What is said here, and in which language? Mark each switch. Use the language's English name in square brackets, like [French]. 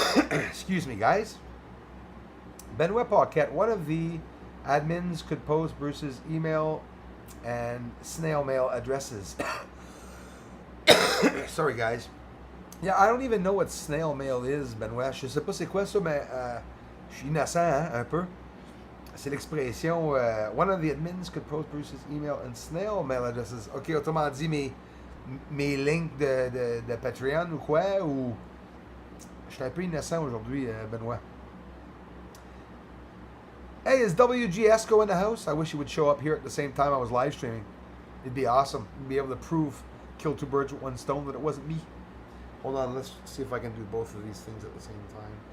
[English] Excuse me, guys. Benoit Paquette, one of the admins could post Bruce's email and snail mail addresses. Sorry, guys. Yeah, I don't even know what snail mail is, Benoit. [French] Je sais pas c'est quoi ça, mais je suis innocent, hein, un peu. C'est l'expression [English] one of the admins could post Bruce's email and snail mail addresses. [French] Ok, autrement dit, mes links de Patreon ou quoi, ou... Je suis un peu innocent aujourd'hui, Benoit. [English] Hey, is WGSco in the house? I wish he would show up here at the same time I was live streaming. It'd be awesome. We'd be able to prove, kill two birds with one stone, that it wasn't me. Hold on, let's see if I can do both of these things at the same time.